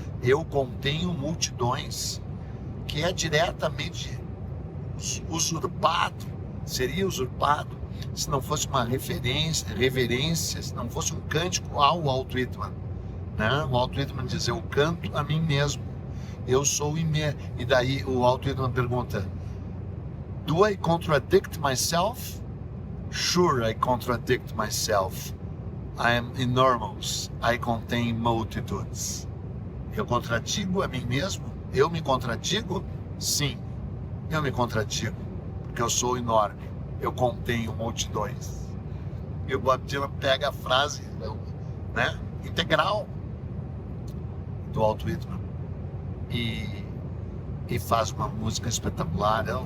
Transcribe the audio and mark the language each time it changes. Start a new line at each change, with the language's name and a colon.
Portuguese: Eu contenho multidões, que é diretamente usurpado, seria usurpado, se não fosse uma reverência, se não fosse um cântico ao Walt Whitman, né? O Walt Whitman diz, eu canto a mim mesmo, eu sou e daí o Walt Whitman pergunta,
English: do I contradict myself? Sure, I contradict myself. I am enormous. I contain multitudes.
Portuguese: Eu contradigo a mim mesmo? Eu me contradigo? Sim, eu me contradigo, porque eu sou enorme. Eu contenho multidões. E o Bob Dylan pega a frase, né, integral do Walt Whitman e faz uma música espetacular.